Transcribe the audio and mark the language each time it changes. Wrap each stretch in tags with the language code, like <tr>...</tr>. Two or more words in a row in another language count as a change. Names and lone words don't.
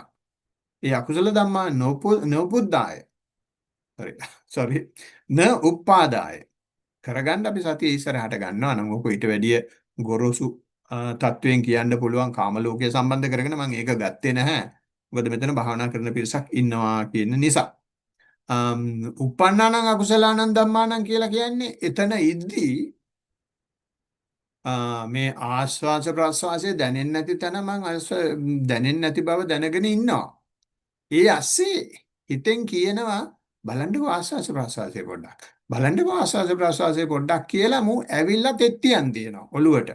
<pi>ඒ අකුසල ධම්මා නෝපුද්දාය. sorry න උප්පාදාය.</pi> <si>කරගන්න අපි සතිය ඉස්සරහට ගන්නවා නම් ඔක ඊට වැඩිය ගොරෝසු තත්වයෙන් කියන්න පුළුවන් කාම ලෝකයේ සම්බන්ධ කරගෙන මම ඒක ගත්තේ නැහැ. මොකද මෙතන භාවනා කරන පිරිසක් ඉන්නවා කියන නිසා.</si> <pi>උප්පන්නානං අකුසලානං ධම්මානං</pi> <si>කියලා කියන්නේ එතන ඉද්දී මේ ආස්වාස ප්‍රාස්වාසයේ දැනෙන්නේ නැති තැන මම දැනෙන්නේ නැති බව දැනගෙන ඉන්නවා. ඒ ඇස්සේ හිතෙන් කියනවා බලන්නකෝ ආස්වාස ප්‍රාස්වාසයේ පොඩ්ඩක්. බලන්නකෝ ආස්වාස ප්‍රාස්වාසයේ පොඩ්ඩක් කියලා මු ඇවිල්ලා තෙත්තියන් තියෙනවා ඔළුවට.</si>